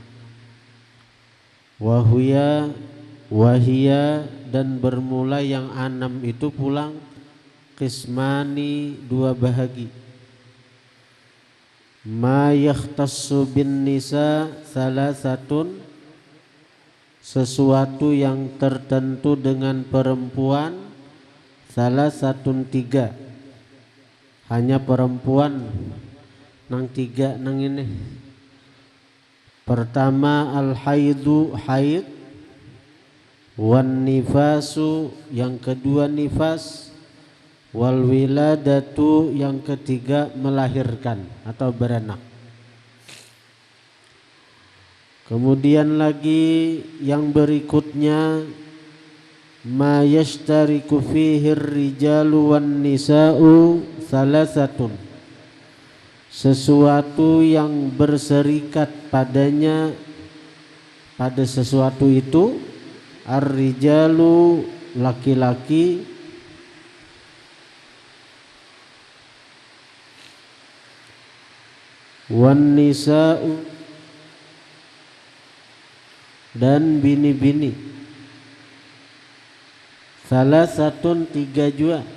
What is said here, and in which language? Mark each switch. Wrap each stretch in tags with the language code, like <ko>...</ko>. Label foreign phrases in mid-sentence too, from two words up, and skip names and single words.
<id>Wahia dan bermula yang anam itu pulang qismani, dua bahagi.</id> <ar>ما يختص بالنساء ثلاثة,</ar> <id>sesuatu yang tertentu dengan perempuan, salasatun tiga, hanya perempuan nang tiga nang ini.</id> <ar>Pertama الحيض, haid, والنفاس,</ar> <id>yang kedua nifas,</id> <ar>والولادة,</ar> <id>yang ketiga melahirkan atau beranak. Kemudian lagi yang berikutnya</id> <ar>ما يشترك فيه الرجال والنساء ثلاثة,</ar> <id>sesuatu yang berserikat padanya, pada sesuatu itu,</id> <ar>ar-rijalu,</ar> <id>laki-laki,</id> <ar>والنساء,</ar> <id>dan bini-bini. Salasatun, tiga juga.</id>